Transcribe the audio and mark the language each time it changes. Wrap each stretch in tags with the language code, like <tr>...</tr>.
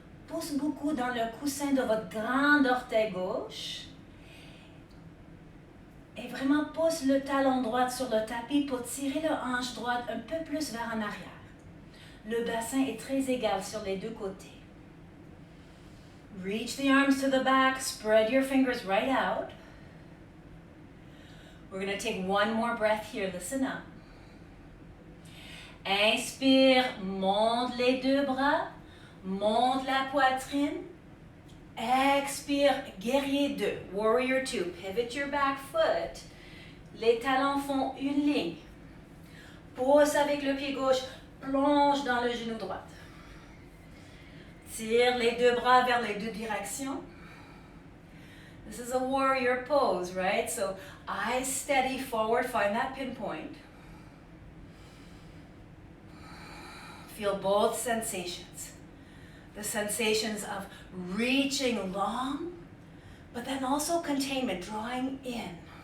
<fr>Pousse beaucoup dans le coussin de votre grand orteil gauche. Et vraiment pousse le talon droit sur le tapis pour tirer le hanche droite un peu plus vers en arrière. Le bassin est très égal sur les 2 côtés.</fr> <en>Reach the arms to the back, spread your fingers right out. We're going to take 1 more breath here, listen up.</en> <fr>Inspire, monte les 2 bras, monte la poitrine. Expire, guerrier 2,</fr> <en>warrior 2. Pivot your back foot.</en> <fr>Les talons font une ligne. Pousse avec le pied gauche, plonge dans le genou droit. Tire les deux bras vers les deux directions.</fr> <en>This is a warrior pose, right? So eyes steady forward, find that pinpoint. Feel both sensations. The sensations of reaching long, but then also containment, drawing in.</en>